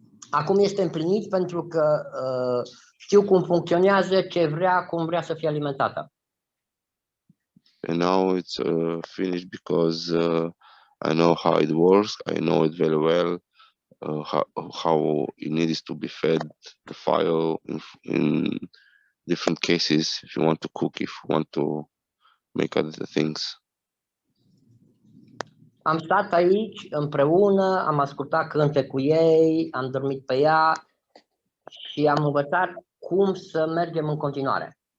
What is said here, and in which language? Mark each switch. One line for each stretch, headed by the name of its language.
Romanian: Acum este împlinit pentru că știu cum funcționează, ce vrea, cum vrea să fie alimentată.
English: And now it's finished, because I know how it works. I know it very well. How it needs to be fed, the fire in different cases, if you want to cook, if you want to make other things.
Romanian: Am stat aici împreună, am ascultat cânte cu ei, am dormit pe ea și am învățat cum să mergem în continuare.